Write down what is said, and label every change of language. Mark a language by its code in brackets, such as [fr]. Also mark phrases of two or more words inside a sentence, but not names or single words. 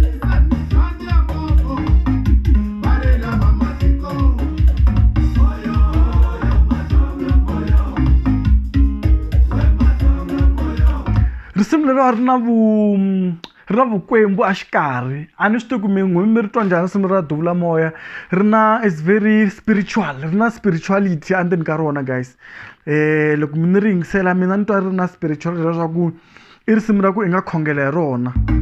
[ts] risimu leri a ri na vukwembu axikarhi a ni swi tivi ku mi ri twa njhani risimu ra Davula Moya [en] is very spiritual [ts] ri na spirituality endzeni ka rona guys loko mi ni ri yingisela mina ni twa ri na spirituality leswaku I risimu ra ku I nga khongela hi rona